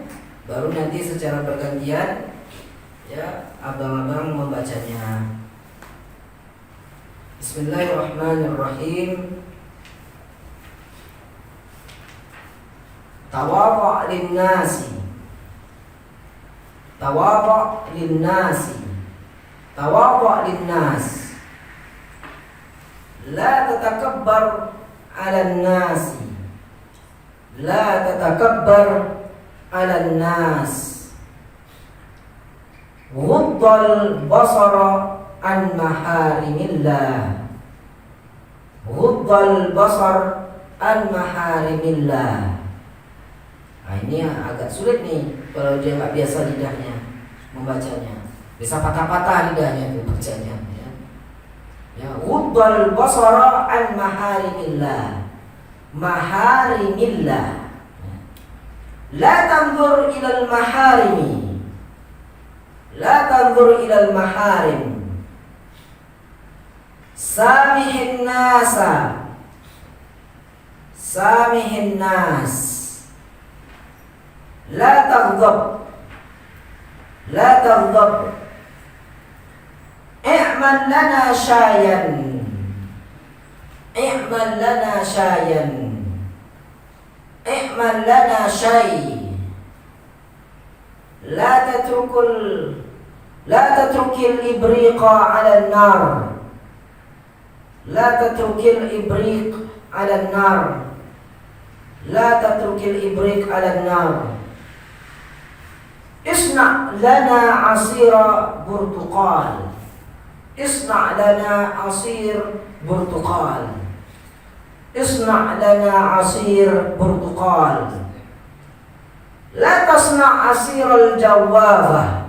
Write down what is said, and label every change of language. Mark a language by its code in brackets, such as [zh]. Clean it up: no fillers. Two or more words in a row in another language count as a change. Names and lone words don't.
[id] Baru nanti secara bergantian, ya, abang-abang membacanya. [ar] Bismillahirrahmanirrahim. تواضع للناس. تواضع للناس. تواضع للناس. لا تتكبر على الناس. لا تتكبر على الناس. غض البصر عن محارم الله. غض البصر عن محارم الله. [id] Nah, ini agak sulit nih kalau dia nggak biasa lidahnya membacanya. Bisa patah-patah lidahnya itu bacanya. [ar] Ya, غض البصر عن محارم الله. Maharimillah. لا تنظر إلى المحارم. لا تنظر إلى المحارم. سامح الناس. سامح الناس. لا تغضب. لا تغضب. اعمل لنا شيئا. اعمل لنا شيئا. اعمل لنا شيء. لا تترك الإبريق على النار. لا تترك الإبريق على النار. لا تترك الإبريق على النار. اصنع لنا عصير برتقال. اصنع لنا عصير برتقال. اصنع لنا عصير برتقال. لا تصنع عصير الجوافة.